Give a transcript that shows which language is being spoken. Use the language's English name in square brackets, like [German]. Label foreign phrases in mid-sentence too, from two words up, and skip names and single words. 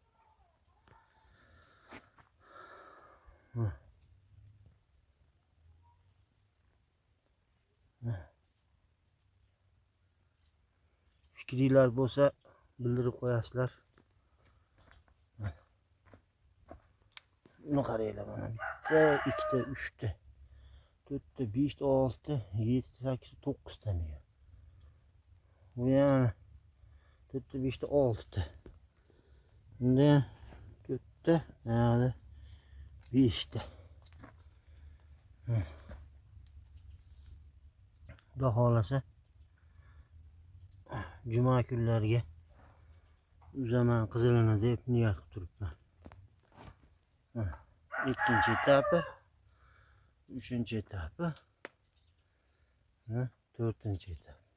[Uzbek] Fikringlar bo'lsa bildirib qo'yasizlar. Buni qaranglar, mana bitta, ikkita, 3ta, 4ta, 5ta, 6ta, 7ta, 8ta, 9ta mega. Bu ham 4ta, 5ta, 6ta. Bunda 4ta, mana 5ta. Xudo xolasa juma kunlariga uzaman qizilini deb niyat qilib turibman. Ikkinchi etapi, uchinchi etapi, 4-chi etap.